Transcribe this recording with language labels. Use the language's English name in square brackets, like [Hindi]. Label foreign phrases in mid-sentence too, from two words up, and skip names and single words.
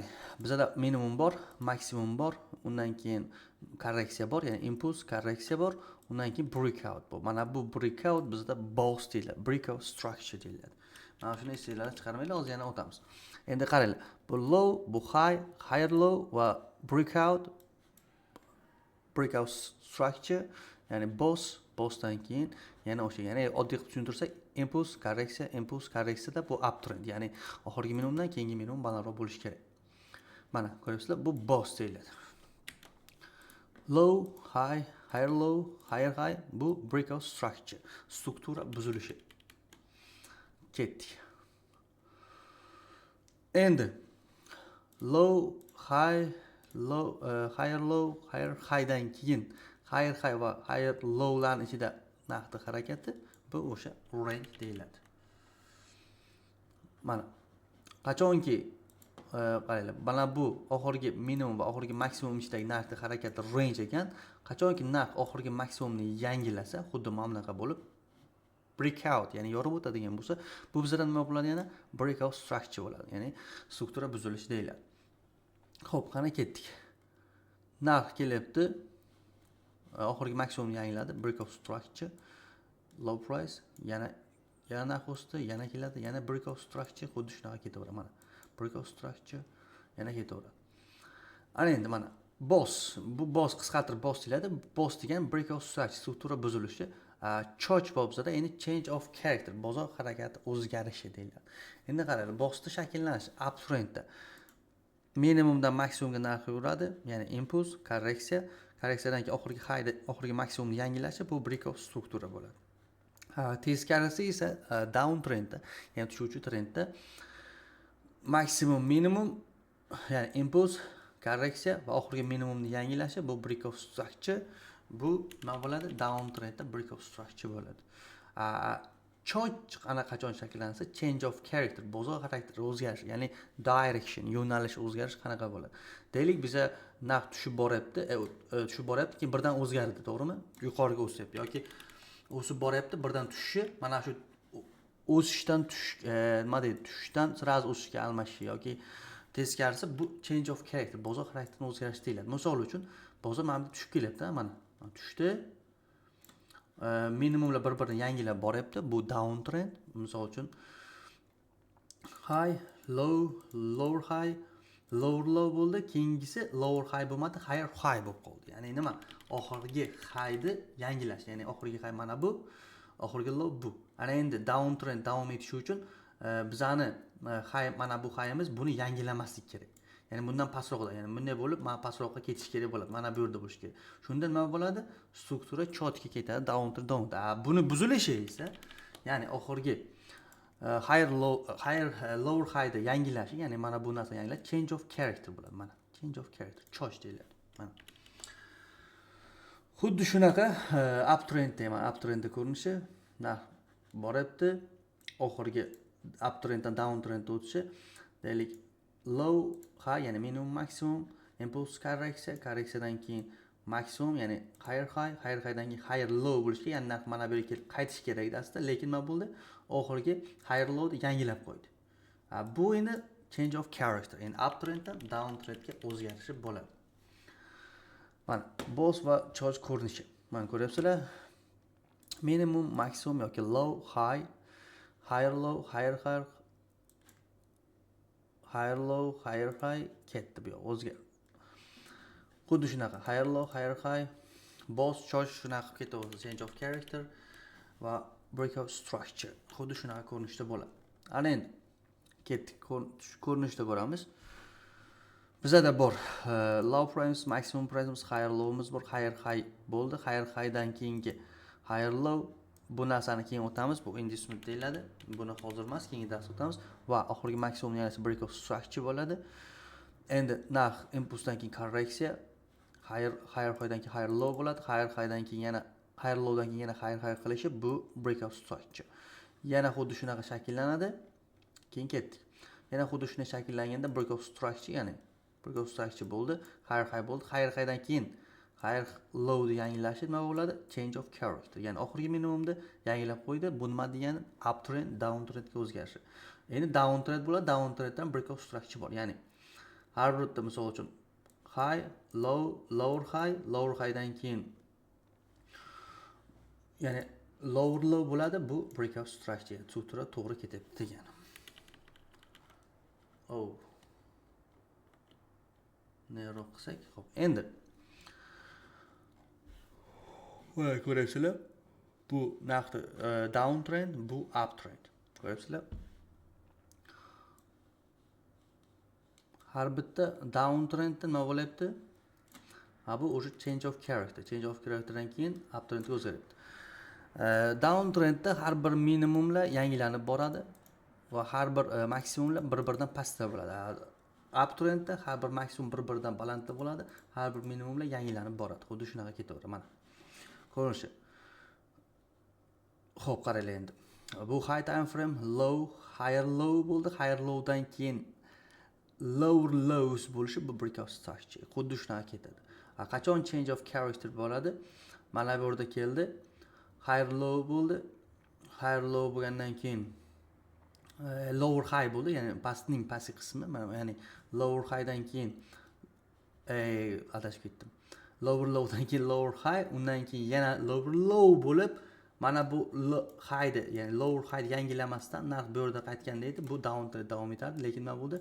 [Uzbek] Bizda minimum bor, maksimum bor, undan keyin korreksiya bor, ya'ni impuls, korreksiya bor, undan keyin breakout bor. Mana bu breakout bizda boss deyiladi, [English] breakout structure [Uzbek] deyiladi. Mana shuni esingizlarga chiqarmaylik, hozir yana o'tamiz. Endi qaranglar, bu low, bu high, [English] higher low [Uzbek] va [English] breakout structure, [Uzbek] ya'ni bossdan keyin yana o'sha, ya'ni oddiy qilib tushuntirsak, impuls, korreksiyada bu uptrend, ya'ni oxirgi minimumdan keyingi minimum balandroq bo'lishi kerak. Mana ko'ryapsizlar, bu boss deyiladi. [English] Low, high, higher low, higher high, [Uzbek] bu [English] breakout structure, [Uzbek] struktura buzilishi. Ketdik. Endi low, high, low, [English] higher low, higher highdan [Uzbek] keyin [English] higher high [Uzbek] va [English] higher low'larning [Uzbek] ichida narxning harakati bu o'sha range deyiladi. Mana qachonki qaranglar, mana bu oxirgi minimum va oxirgi maksimum ichidagi narxning harakati range ekan, qachonki narx oxirgi maksimumni yangilasa, xuddi mana bunaqa bo'lib breakout, ya'ni yorib o'tadigan bo'lsa, bu bizda nima bo'ladi? Yana [English] breakout structure [Uzbek] bo'ladi, ya'ni struktura buzilishi deyiladi. Xo'p, qani ketdik. Narx kelyapti, oxirgi maksimumni yangiladi, [English] breakout structure, low price, [Uzbek] yana narx o'sdi, yana keladi, yana [English] breakout structure, [Uzbek] xuddi shunaqa ketaveradi. Mana [English] breakout structure [Uzbek] yana ketaveradi. Ana endi mana boss, bu boss qisqartirib boss deyiladi. Boss degan [English] breakout structure, [Uzbek] struktura buzilishi. Choch bobzada endi [English] change of character, [Uzbek] bozor harakati o'zgarishi deyiladi. Endi qaranglar, bossning shakllanishi uptrendda minimumdan maksimumga narx yuradi, ya'ni impuls, korreksiyadan keyin oxirgi maksimumni yangilashi bu [English] breakout struktura [Uzbek] bo'ladi. Teskarisi esa downtrendda, ya'ni tushuvchi trendda maksimum, minimum, ya'ni impuls, korreksiya va oxirgi minimumni yangilashi bu [English] breakout structure. [Uzbek] Bu nima bo'ladi? Downtrendda [English] breakout structure [Uzbek] bo'ladi. Choch ana qachon shakllansa, [English] change of character, [Uzbek] bozor xarakteri o'zgarish, ya'ni direction, yo'nalish o'zgarish qanaqa bo'ladi? Deylik, biza narx tushib boryapti, keyin birdan o'zgardi, to'g'rimi? Yuqoriga o'syapti yoki o'sib boryapti, birdan tushishi, mana shu o'sishdan nima deydi? Tushishdan siraz o'sishga almashishi yoki teskarisi bu [English] change of character, [Uzbek] bozor xarakterini o'zgarish deyiladi. Misol uchun, bozor mana bu tushib kelyapti, mana tushdi. Minimumlar bir-birini yangilab boryapti. [English] Bu downtrend. [Uzbek] Misol uchun [English] high, low, lower high, lower low bo'ldi. [Uzbek] Keyingisi [English] lower high [Uzbek] bo'lmadi, [English] higher high [Uzbek] bo'lib qoldi. Ya'ni nima? Oxirgi highni yangilash. Ya'ni oxirgi high mana bu, oxirgi low bu. Ana endi downtrend davom etishi uchun bizani high, mana bu highimiz, buni yangilamaslik kerak. Ya'ni bundan pastroqda, ya'ni bunday bo'lib, mana pastroqqa ketish kerak bo'ladi. Mana bu yerda bo'lish kerak. Shunda nima bo'ladi? Struktura chotga ketadi, downtrend. Buni buzilishi esa, ya'ni oxirgi [English] higher lower high [Uzbek] da yangilashi, ya'ni mana bu narsa yangilash, [English] change of character bo'ladi. Mana change of character, [Uzbek] choch deyiladi. Mana xuddi shunaqa uptrend deyman, uptrendda ko'rinishi, narx boryapti, oxirgi uptrenddan downtrendga o'tishi, deylik [English] low high, [Uzbek] ya'ni minimum maksimum, impuls, korreksiyadan keyin maksimum, ya'ni [English] higher highdan [Uzbek] keyin [English] higher low [Uzbek] bo'lishi, ya'ni narx mana bu yerga qaytish kerak edi aslida, lekin nima bo'ldi? Oxirgi [English] higher lowni [Uzbek] yangilab qo'ydi. [English] Bu endi change of character, [Uzbek] ya'ni uptrenddan downtrendga o'zgarishi bo'ladi. Mana boss va choch ko'rinishi. Mana ko'ryapsizlar? Minimum, maksimum yoki [English] low, high, higher low, higher low, higher high [Uzbek] ketdi bu yoq o'zgar. Xuddi shunaqa [English] higher low, higher high, boss, [Uzbek] choch shunaqa qilib ketaveradi, [English] change of character va breakout structure. [Uzbek] Xuddi shunaqa ko'rinishda bo'ladi. Ana endi ketdik, ko'rinishda ko'ramiz. Bizda bor [English] low price, maximum price, higher low'imiz bor, higher high bo'ldi. Higher highdan [Uzbek] keyingi [English] higher low [Uzbek] bu narsani keyin o'tamiz. Bu inducement deyiladi. Buni hozir emas, keyingi darsda o'tamiz va oxirgi maksimum yana [English] break of structure [Uzbek] bo'ladi. Endi narx impulsdan keyin korreksiya, [English] higher highdan [Uzbek] keyin [English] higher low [Uzbek] bo'ladi. [English] Highdan [Uzbek] keyin yana [English] higher lowdan [Uzbek] keyin yana [English] higher qilishi bu break of structure. [Uzbek] Yana xuddi shunaqa shakllanadi. Keyin ketdik. Yana xuddi shunday shakllanganda [English] break of structure, [Uzbek] ya'ni [English] break of structure [Uzbek] bo'ldi, high bo'ldi. Highdan keyin [English] higher lowni [Uzbek] yangilashi nima bo'ladi? [English] Change of character. [Uzbek] Ya'ni oxirgi minimumda yangilab qo'ydi. Bu nima degani? Uptrend, downtrendga o'zgarishi. Endi downtrend bo'ladi. Downtrenddan [English] break of structure [Uzbek] bor. Ya'ni har birda misol uchun high, low, [English] lower highdan [Uzbek] keyin ya'ni [English] lower low [Uzbek] bo'ladi. [English] Bu break of structure. [Uzbek] Struktura to'g'ri ketyapti degani. Nero qilsak, xo'p. Endi mana ko'ryapsizlar. Bu narxda downtrend, bu uptrend. Ko'ryapsizlar? Har bitta downtrendda nima bo'lyapti? Bu o'sha [English] change of character. Change of characterdan [Uzbek] keyin uptrendga o'zgaryapti. Downtrendda har bir minimumlar yangilanib boradi va har bir maksimumlar bir-biridan pastda bo'ladi. Uptrendda har bir maksimum bir-biridan balandda bo'ladi, har bir minimumlar yangilanib boradi. Xuddi shunaqa ketaveradi mana. Ko'rinishi. Xo'p, qaranglar endi. [English] Bu high time frame, low, higher low bo'ldi. Higher lowdan keyin lower lows [Uzbek] bo'lishi bu [English] break of structure. [Uzbek] Xuddi shunaqa ketadi. Qachon change of character bo'ladi? Mana bu yerda keldi. [English] Higher low bo'ldi. Higher low [Uzbek] bo'lgandan keyin [English] lower high [Uzbek] bo'ldi, ya'ni pastning pastki qismi, ya'ni [English] lower highdan [Uzbek] keyin adashib ketdim. [English] Lower lowdan [Uzbek] keyin [English] lower high, [Uzbek] undan keyin yana [English] lower low [Uzbek] bo'lib, mana bu highni, ya'ni [English] lower high [Uzbek] yangilamasdan narx bu yerda qaytganda edi, bu downtrend davom etadi, lekin nima bo'ldi?